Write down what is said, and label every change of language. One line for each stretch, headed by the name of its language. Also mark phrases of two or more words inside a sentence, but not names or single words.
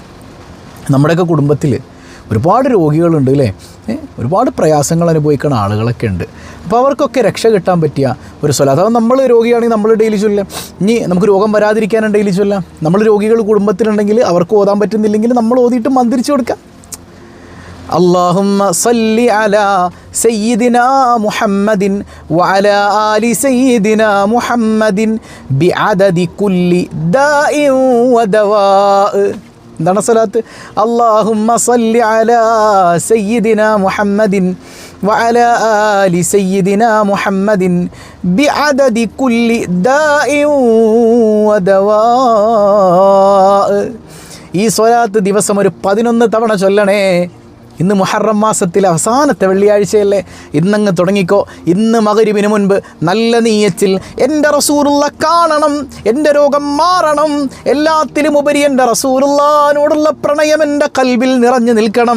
Malayalam: നമ്മുടെയൊക്കെ കുടുംബത്തിൽ ഒരുപാട് രോഗികളുണ്ട് അല്ലേ, ഒരുപാട് പ്രയാസങ്ങൾ അനുഭവിക്കുന്ന ആളുകളൊക്കെ ഉണ്ട്. അപ്പോൾ അവർക്കൊക്കെ രക്ഷ കിട്ടാൻ പറ്റിയ ഒരു സ്വലാത്ത്. അപ്പോൾ നമ്മൾ രോഗിയാണെങ്കിൽ നമ്മൾ ഡെയിലി ചൊല്ലാം. ഇനി നമുക്ക് രോഗം വരാതിരിക്കാനും ഡെയിലി ചൊല്ലാം. നമ്മൾ രോഗികൾ കുടുംബത്തിലുണ്ടെങ്കിൽ അവർക്ക് ഓതാൻ പറ്റുന്നില്ലെങ്കിൽ നമ്മൾ ഓതിയിട്ട് മന്ത്രിച്ചു കൊടുക്കാം.
Arabic: اللهم صل على سيدنا محمد وعلى آل سيدنا محمد بعدد كل داء ودواء.
Malayalam: എന്താണ് സ്വലാത്ത്?
Arabic: اللهم صل على سيدنا محمد وعلى آل سيدنا محمد بعدد كل داء ودواء.
Malayalam: ഈ സ്വലാത്ത് ദിവസം ഒരു 11 തവണ ചൊല്ലണേ. ഇന്ന് മുഹറം മാസത്തിലെ അവസാനത്തെ വെള്ളിയാഴ്ചയല്ലേ, ഇന്നങ്ങ് തുടങ്ങിക്കോ. ഇന്ന് മഗ്‌രിബിന് മുൻപ് നല്ല നീയത്തിൽ എൻ്റെ റസൂലുള്ള കാണണം, എൻ്റെ രോഗം മാറണം, എല്ലാത്തിലും ഉപരി എൻ്റെ റസൂലുള്ളാഹിനോടുള്ള പ്രണയം എൻ്റെ ഖൽബിൽ നിറഞ്ഞു നിൽക്കണം.